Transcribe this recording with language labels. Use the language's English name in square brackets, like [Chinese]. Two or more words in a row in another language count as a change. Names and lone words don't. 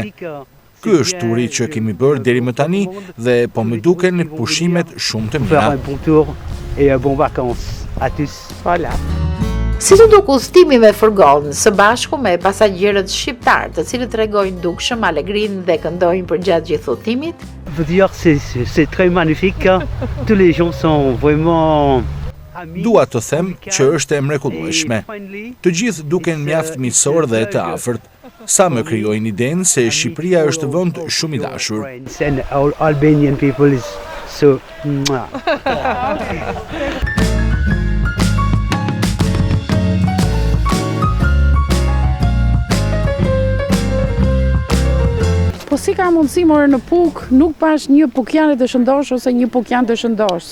[Albanian] Ky është turi që kemi bërë deri më tani dhe po më duken pushimet shumë të mira. Si të duk udhëtimi me furgon së bashku me pasagjerët shqiptar, të cilët tregojnë dukshëm alegrinë dhe këndojnë përgjatë gjithë udhëtimit? [French] C'est très magnifique. Tous les gens sont vraiment [Albanian] Dua të them që është e mrekullueshme. Të gjithë duken mjaft miqësor dhe të afërt. Sa më krijojnë idenë se Shqipëria është vend shumë i dashur. [English] Albanian people is so [Albanian] Po si ka mundësi more në Puk, nuk pash një pukjane të shëndosh ose një pukjan të shëndosh?